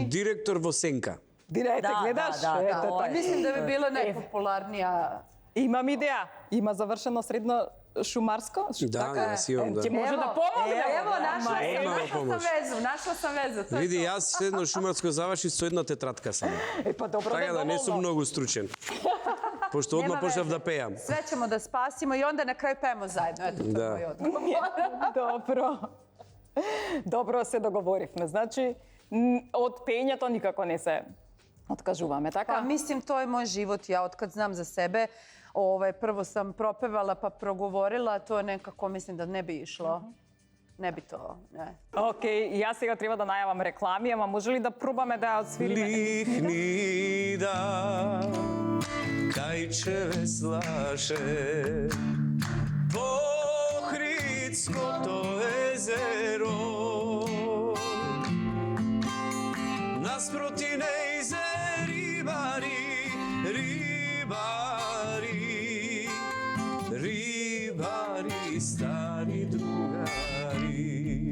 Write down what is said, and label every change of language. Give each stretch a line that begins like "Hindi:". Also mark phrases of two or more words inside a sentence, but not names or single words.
Serbian: Direktor Vosenka. Direkt, gledaš? da. Mislim da bi bila najpopularnija.
Macedonian: Imam ideja. Ima završeno sredno šumarsko. Da, jaz imam, da.
Serbian: Ti može da pomogne. Evo, našla sam vezu. To je Vidi, to.
Macedonian: jaz sredno šumarsko završim со една тетрадка само.
Serbian: Pa dobro,
Macedonian: Така да не сум многу стручен. Пошто
Serbian: Nema
Macedonian: одма почнав
Serbian: veze.
Macedonian: да пеам.
Serbian: Sve ćemo da spasimo i onda na kraju pevamo zajedno. Eto, to je moj odgovor. Dobro. Dobro se dogovorivме.
Macedonian: Значи, од пењето никако не се откажуваме, така?
Serbian: Pa mislim, to je moj život. Ja otkad znam za sebe, prvo sam propevala pa progovorila, to nekako mislim da ne bi išlo. Ne bi to, ne.
Macedonian: Океј, јас сега треба да најавам реклами, ама може ли да пробаме да ја освириме? Лихни да, кајчеве слаше, Охридското езеро, наспроти нејзе рибари, рибари, рибари, стари другари.